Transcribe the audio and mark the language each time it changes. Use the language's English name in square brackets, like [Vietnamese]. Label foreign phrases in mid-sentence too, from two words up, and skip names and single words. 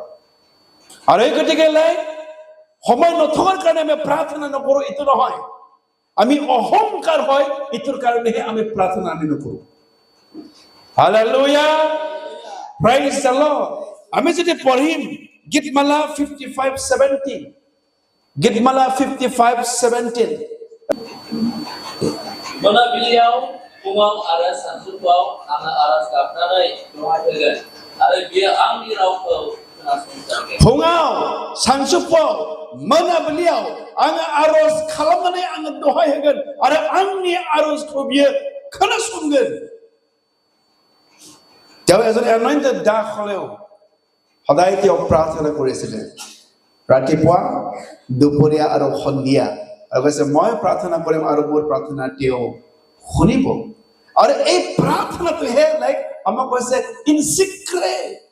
[Assamese] আৰু এই গতিকে সময় নথকাৰ কাৰণে আমি প্ৰাৰ্থনা নকৰো এইটো নহয়, আমি অহংকাৰ হয় এইটোৰ কাৰণেহে আমি প্ৰাৰ্থনা নকৰো। হালেলুয়া, [English] praise the Lord. [Assamese] আমি যদি পঢ়িম গীতমালা 55:17, গীতমালা 55:17, [Bodo] मोनाबिलियाव फुङाव आरो सानजौफुआव आङो आरज गाबनानै दहाय होगोन आरो बियो आंनि रावखौ खोनासंगोन। फुङाव सानजौफुआव मोनाबिलियाव आङो आरज खालामनानै आङो दहाय होगोन आरो आंनि आरजखौ बियो खोनासंगोन। [Assamese] তেওঁ এজন anointed দাস হলেও সদায় তেওঁ প্ৰাৰ্থনা কৰিছিলে, ৰাতিপুৱা, দুপৰীয়া আৰু সন্ধিয়া। আৰু কৈছে মই প্ৰাৰ্থনা কৰিম আৰু মোৰ প্ৰাৰ্থনা তেওঁ শুনিব। আৰু এই প্ৰাৰ্থনাটোহে আমাক কৈছে [English] in secret.